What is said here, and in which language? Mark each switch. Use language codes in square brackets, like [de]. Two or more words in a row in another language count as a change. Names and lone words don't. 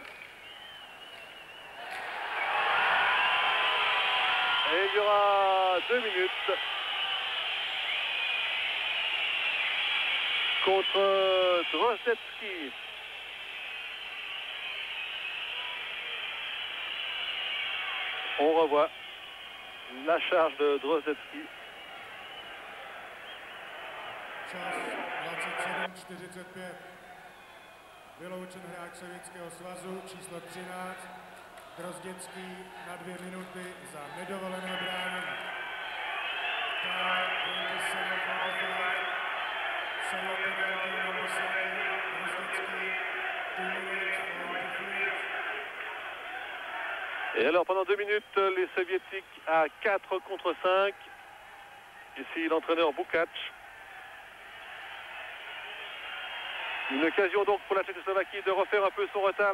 [fr] Et il y aura 2 minutes. contre Drozdetsky. On revoit la charge de Drozdetsky. [cs] Čas 27:45. Vyloučen hráč Sovětského svazu číslo 13, Drozděcký na 2 minuty za nedovolené bránění. [en] Time 27:45. Soviet penalty number 7, Drozděcký, 2 minutes 43. [fr] Et alors pendant 2 minutes, les soviétiques à 4 contre 5. Ici l'entraîneur Bukac. Une occasion donc pour la Tchécoslovaquie de refaire un peu son retard.